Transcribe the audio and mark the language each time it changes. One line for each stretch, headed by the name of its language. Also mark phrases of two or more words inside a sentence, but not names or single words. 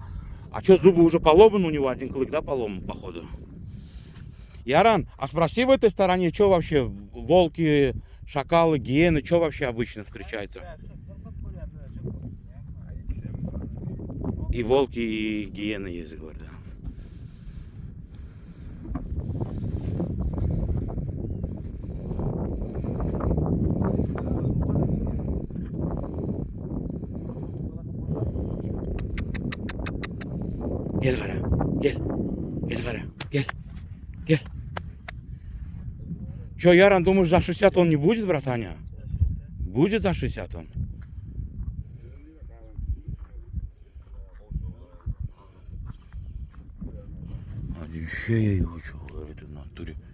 Russian: А что, зубы уже поломаны у него? Один клык, да, поломан, походу? Яран, а спроси в этой стороне, что вообще волки, шакалы, гиены, что вообще обычно встречается? И волки, и гиены есть, говорят, да.
Turkish: Gel Kara, gel. Gel Kara, gel. Gel.
Russian: Че, Яран, думаешь, за 60 он не будет, братаня? Будет за 60 он. Один ще я его, что говорит, в натуре.